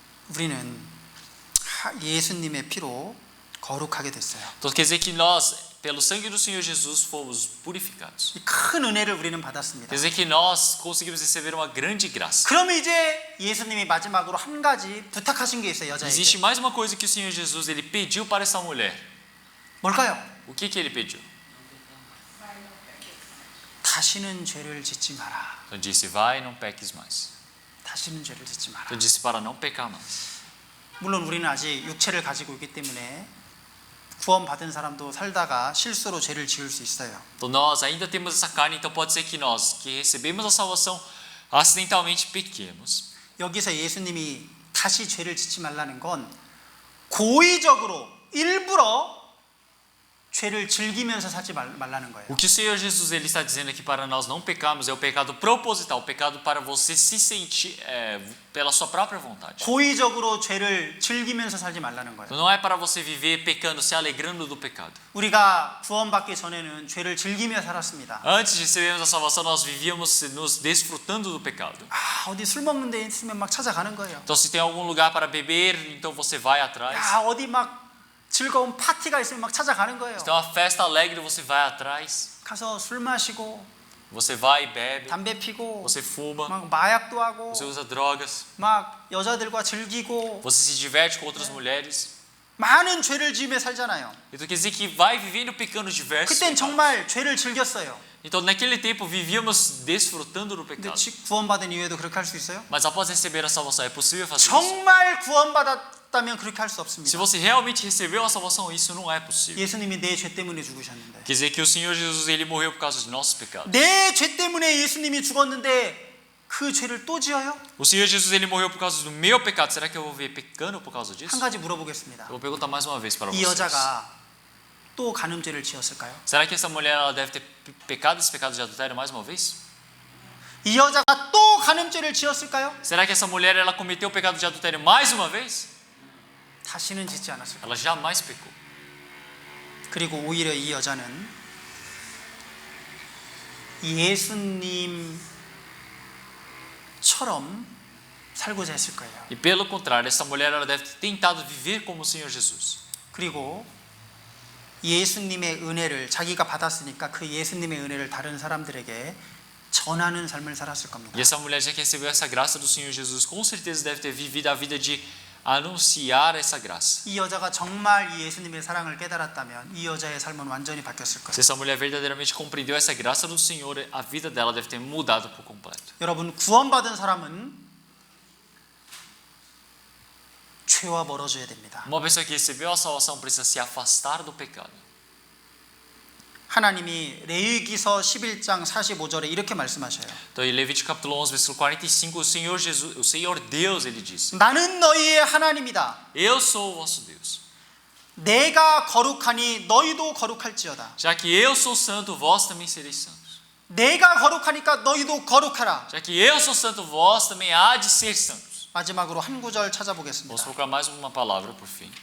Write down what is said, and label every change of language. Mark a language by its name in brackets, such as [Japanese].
[Korean] 우리는 예수님의 피로 거룩하게 됐어요. [Portuguese] Então quer dizer que nós, pelo sangue do Senhor Jesus, fomos purificados. [Korean] 이 큰 은혜를 우리는 받았습니다. [Portuguese] Quer dizer que nós conseguimos receber uma grande graça. [Korean] 그러면 이제 예수님이 마지막으로 한 가지 부탁하신 게 있어요. [Portuguese] Existe [Korean] 여자에게. [Portuguese] mais uma coisa que o Senhor Jesus, ele pediu para essa mulher. [Korean] 뭘까요? [Portuguese] O que ele pediu? [Korean] 다시는 죄를 짓지 마라. [Portuguese] Então disse: vai, não peques mais. [Korean] 다시는 죄를 짓지 마라. [Portuguese] Então disse para não pecar mais. [Korean] 물론 우리는 아직 육체를 가지고 있기 때문에 구원받은 사람도 살다가 실수로 죄를 지을 수 있어요. [Portuguese] Então nós ainda temos essa carne, então pode ser que nós, que recebemos a salvação, acidentalmente pequemos. [Korean] 여기서 예수님이 다시 죄를 짓지 말라는 건 고의적으로 일부러 죄를 즐기면서 살지 말라는 거예요. [Portuguese] O que o Senhor Jesus ele está dizendo aqui para nós não pecarmos é o pecado proposital, o pecado para você se sentir pela sua própria vontade. [Korean] 고의적으로 죄를 즐기면서 살지 말라는 거예요. [Portuguese] Então não é para você viver pecando, se alegrando do pecado. [Korean] 우리가 구원받기 전에는 죄를 즐기며 살았습니다. [Portuguese] Antes de recebermos a salvação, nós vivíamos nos desfrutando do pecado. [Korean] 아, 어디 술 먹는 데 있으면 막 찾아가는 거예요. [Portuguese] Então se tem algum lugar para beber, então você vai atrás. [Korean] 야, 어디 막 즐거운 파티가 있으면 막 찾아가는 거예요. [Portuguese] Se tem uma festa alegre, você vai atrás. [Korean] 가서 술 마시고 [Portuguese] Você vai e bebe. [Korean] 담배 피고 [Portuguese] Você fuma. [Korean] 막 마약도 하고 [Portuguese] Você usa drogas. [Korean] 막 여자들과 즐기고 [Portuguese] Você se diverte com outras mulheres. [Korean] 많은 죄를 지으며 살잖아요. [Portuguese] Então quer dizer que vai vivendo pecando diversos. [Korean] 그땐 정말 죄를 즐겼어요. [Portuguese] Então naquele tempo vivíamos desfrutando do [Korean] 근데 [Portuguese] pecado. [Korean] 구원받은 이후에도 그렇게 할 수 있어요? [Portuguese] Mas após receber a salvação, é possível fazer isso? [Korean] 정말 구원받았다면 그렇게 할 수 [Portuguese] Se [Korean] 없습니다. [Portuguese] você realmente recebeu a salvação, isso não é possível. [Korean] 예수님이 내 죄 때문에 죽으셨는데, [Portuguese] Quer dizer que o Senhor Jesus ele morreu por causa de nossos pecados. [Korean] 내 죄 때문에 예수님이 죽었는데 그 죄를 또 지어요? [Portuguese] O Senhor Jesus ele morreu por causa do meu pecado. Será que eu vou ver pecando por causa disso? [Korean] 한 가지 물어보겠습니다. [Portuguese] Eu vou perguntar mais uma vez para [Korean] 이 여자가 또 간음죄를 지었을까요? [Portuguese] Será que essa mulher ela deve ter pecado esse pecado de adultério mais uma vez? [Korean] 이 여자가 또 간음죄를 지었을까요? [Portuguese] Será que essa mulher ela cometeu o pecado de adultério mais uma vez? [Korean] 다시는 짓지 않았을까요? [Portuguese] Ela jamais pecou. [Korean] 그리고 오히려 이 여자는 예수님처럼 살고자 했을 거예요. [Portuguese] E pelo contrário, essa mulher ela deve ter tentado viver como o Senhor Jesus. [Korean] 그리고 예수님의 은혜를 자기가 받았으니까 그 예수님의 은혜를 다른 사람들에게 전하는 삶을 살았을 겁니다. [Portuguese] E essa mulher já que recebeu essa graça do Senhor Jesus, com certeza deve ter vivido a vida de anunciar essa graça. [Korean] 이 여자가 정말 이 예수님의 사랑을 깨달았다면 이 여자의 삶은 완전히 바뀌었을 거예요. [Portuguese] Se essa mulher verdadeiramente compreendeu essa graça do Senhor, a vida dela deve ter mudado por completo. [Korean] 여러분, 구원받은 사람은 죄와 멀어져야 됩니다. [Portuguese] Uma pessoa que recebeu a salvação precisa se afastar do pecado. [Korean] 하나님이 레위기서 11장 45절에 이렇게 말씀하셔요. [Portuguese] Então, em Levítico capítulo 11, versículo 45, o Senhor Jesus, o Senhor Deus, ele disse: [Korean] 나는 너희의 하나님이다. [Portuguese] Eu sou o vosso Deus. [Korean] 내가 거룩하니 너희도 거룩할지어다. [Portuguese] Já que eu sou santo, vós também sereis santos. [Korean] 내가 거룩하니까 너희도 거룩하라. [Portuguese] Já que eu sou santo, vós também há de ser santos. [Korean] 마지막으로 한 구절 [Portuguese] Vamos [Korean] 찾아보겠습니다. [Portuguese] procurar mais uma palavra por fim.